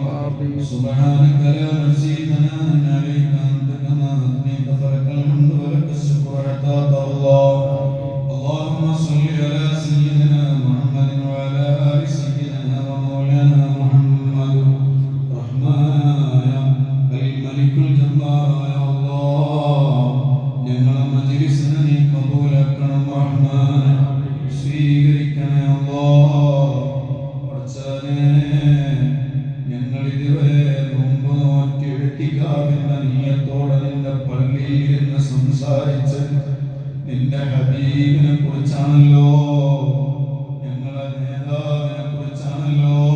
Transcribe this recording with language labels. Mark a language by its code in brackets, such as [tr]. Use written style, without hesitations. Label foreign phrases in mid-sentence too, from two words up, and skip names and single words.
[ar] سبحانك لا نحصي ثناء عليك أنت كما أثنيت فلك الحمد ولك الشكر حتى ترضى. اللهم صل على سيدنا محمد وعلى آل سيدنا ومولانا محمد. رحمن الملك الجبار يا الله, [ml] ഞങ്ങളെ മജ്‌ലിസിനെ നീ കബൂലാക്കണം റഹ്മാൻ. സ്വീകരിക്കണേ അല്ലാഹ്. പടച്ചവനേ, ഞങ്ങൾ ഇതുവരെ നോമ്പ് നോറ്റ് ഇഅ്തികാഫിന്റെ നിയ്യത്തോടെ നിന്റെ പള്ളിയിൽ ഇരുന്ന് സംസാരിച്ച് നിന്റെ ഹബീബിനെ കുറിച്ചാണല്ലോ, ഞങ്ങളെ നേതാവിനെ കുറിച്ചാണല്ലോ.